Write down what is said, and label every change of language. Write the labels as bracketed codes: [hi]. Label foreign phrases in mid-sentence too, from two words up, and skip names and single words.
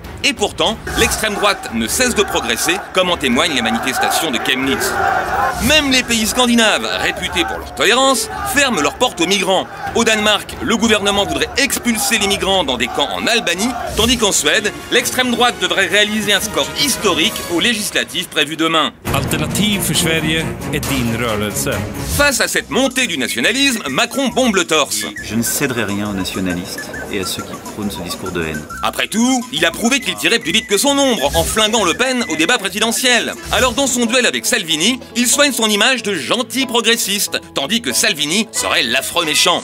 [fr] Et pourtant, l'extrême droite ne cesse de progresser, comme en témoignent les manifestations de Chemnitz. Même les pays scandinaves, réputés pour leur tolérance, ferment leurs portes aux migrants. Au Danemark, le gouvernement voudrait expulser les migrants dans des camps en Albanie, tandis qu'en Suède, l'extrême droite devrait réaliser un score historique aux législatives prévues demain. [sv] Alternativ för Sverige är din rörelse. [fr] Face à cette montée du nationalisme, Macron bombe le torse. Je ne céderai rien aux nationalistes et à ceux qui prônent ce discours de haine. Après tout, il a prouvé qu'il tirait plus vite que son ombre en flinguant Le Pen au débat présidentiel. Alors dans son duel avec Salvini, il soigne son image de gentil progressiste, tandis que Salvini serait l'affreux méchant.